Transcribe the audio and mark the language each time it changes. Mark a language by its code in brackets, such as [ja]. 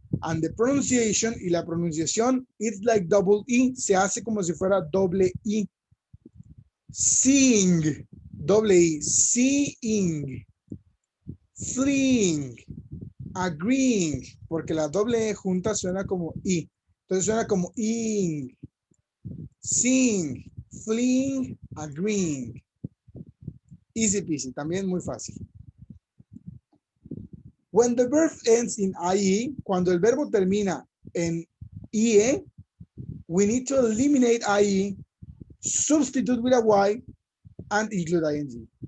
[en] And the pronunciation, [es] y la pronunciación, [en] it's like double e, [es] se hace como si fuera doble i. Seeing, doble i, seeing. Fleeing, agreeing, porque la doble e junta suena como i. Entonces suena como ing. [en] Seeing, fleeing, agreeing. Easy peasy, [es] también muy fácil. [en] When the verb ends in IE, [es] cuando el verbo termina en IE, [en] we need to eliminate IE, substitute with a Y, and include ING.